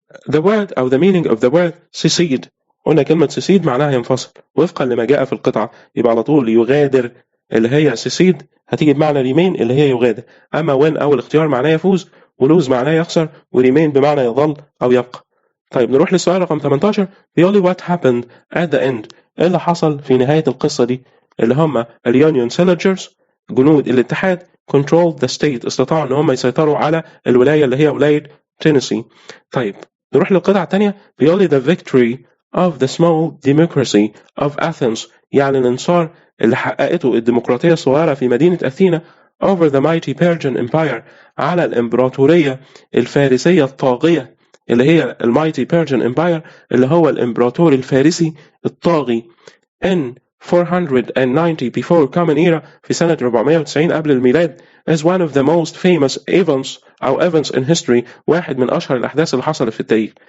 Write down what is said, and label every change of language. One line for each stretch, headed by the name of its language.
English: the word أو the meaning of the word secede.
Arabic: قلنا كلمة secede معناها ينفصل وفقا لما جاء في القطعة، يبقى على طول يغادر اللي هي secede هتيجي بمعنى remain اللي هي يغادر. أما win أول اختيار معناه يفوز، ولوز معناه يخسر، وريمين بمعنى يظل أو يبقى. طيب نروح للسؤال رقم 18.
English: بيقول لي what happened at the end.
Arabic: إيه اللي حصل في نهاية القصة دي؟ اللي هم اليونيون سيلجرز جنود الاتحاد
English: controlled the state
Arabic: استطاعوا إن هم يسيطروا على الولاية اللي هي ولاية تينيسي. طيب نروح للقطعة الثانية. بيقول لي
English: the victory of the small democracy of Athens
Arabic: يعني الانتصار اللي حققته الديمقراطية الصغيرة في مدينة أثينا
English: over the mighty Persian Empire
Arabic: على الإمبراطورية الفارسية الطاغية اللي هي المايتي Persian Empire اللي هو الإمبراطور الفارسي الطاغي
English: in 490 before common era
Arabic: في سنة 490 قبل الميلاد
English: as one of the most famous events
Arabic: أو events
English: in history
Arabic: واحد من أشهر الأحداث اللي حصلت في التاريخ.